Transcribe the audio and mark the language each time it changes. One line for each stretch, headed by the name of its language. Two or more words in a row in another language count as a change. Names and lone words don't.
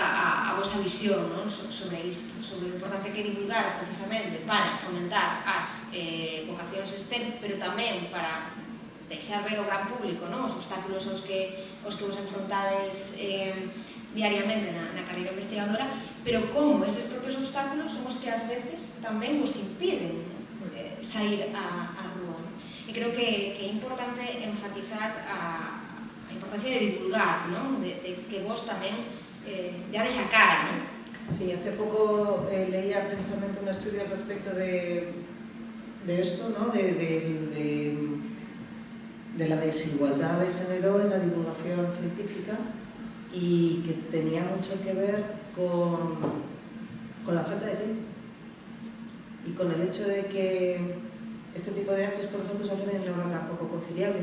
Galician: a vosa visión sobre isto, sobre o importante que é divulgar precisamente para fomentar as vocacións STEM, pero tamén para deixar ver ao gran público os obstáculos aos que vos enfrontades diariamente na carreira investigadora, pero como eses propios obstáculos son os que ás veces tamén vos impiden sair á rúa. E creo que é importante enfatizar a importancia de divulgar, de que vos tamén dades a cara.
Spanish: Sí, hace poco leía precisamente un estudio al respecto de esto, de la desigualdad de género en la divulgación científica y que tenía mucho que ver con la falta de tiempo y con el hecho de que este tipo de actos, por ejemplo, se hacen en una hora poco conciliable.